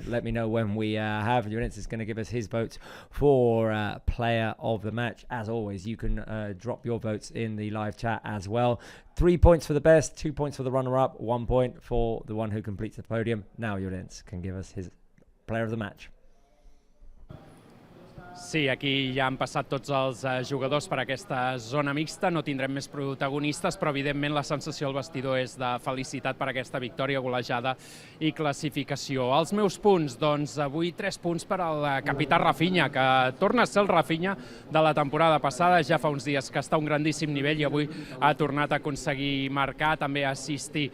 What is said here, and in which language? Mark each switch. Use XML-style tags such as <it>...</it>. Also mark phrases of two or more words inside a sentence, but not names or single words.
<en>Let me know when we have. Llorenç is going to give us his votes for player of the match. As always, you can drop your votes in the live chat as well. 3 points for the best, 2 points for the runner-up, 1 point for the one who completes the podium. Now Llorenç can give us his player of the match.</en> <ca>Sí, aquí ja han passat tots els jugadors per aquesta zona mixta, no tindrem més protagonistes, però evidentment la sensació al vestidor és de felicitat per aquesta victòria, golejada i classificació. Els meus punts, doncs avui 3 punts per al capità Rafinha, que torna a ser el Rafinha de la temporada passada, ja fa uns dies que està a un grandíssim nivell i avui ha tornat a aconseguir marcar, també assistir.</ca>